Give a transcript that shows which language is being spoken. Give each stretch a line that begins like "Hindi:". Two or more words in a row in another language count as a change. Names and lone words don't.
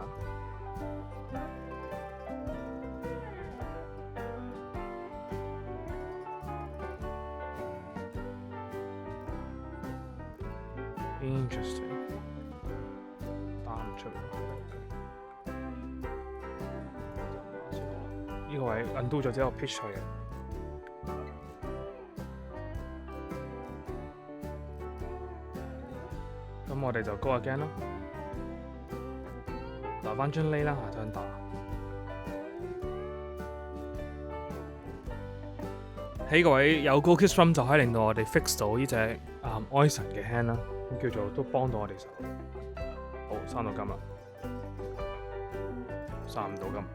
English: builder。Interesting，
Cantonese: 打唔出喎。呢個位 undo 咗之後 pitch 佢嘅。咁我哋就
English: go again
Cantonese: 咯，留翻張 lay 啦，下張打。喺個位有 Gold Kiss Drum 就可以令到我哋 fix 到呢隻Oison 嘅 hand 啦。叫做都幫到我哋手。好，生到金啦，生唔到金。